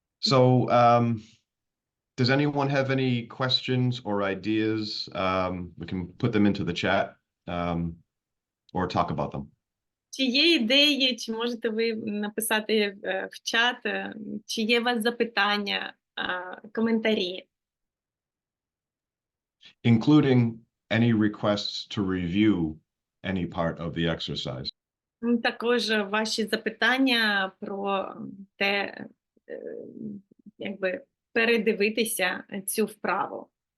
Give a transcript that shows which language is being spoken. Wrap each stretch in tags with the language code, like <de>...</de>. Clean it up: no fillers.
<en>So, does anyone have any questions or ideas? We can put them into the chat or talk about them.</en> <uk>Чи є ідеї, чи можете ви написати в чат, чи є у вас запитання, коментарі?</uk> <en>Including any requests to review any part of the exercise.</en> <uk>Також ваші запитання про те, якби передивитися цю вправу.</uk>